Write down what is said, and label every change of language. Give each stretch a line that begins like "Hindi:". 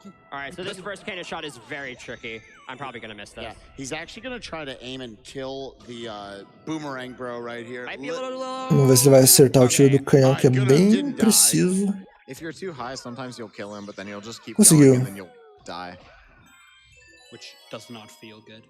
English: All right, so this first cannon shot is very tricky. I'm probably gonna miss this. Yeah, he's actually gonna try to aim and kill the boomerang bro right here. Might be a little low.
Portuguese: Vamos ver se ele vai acertar o tiro do canhão, que é bem preciso.
English: If you're too high, sometimes you'll kill him, but then he'll just keep
Portuguese: Conseguiu.
English: going and then you'll die. Which does not feel good.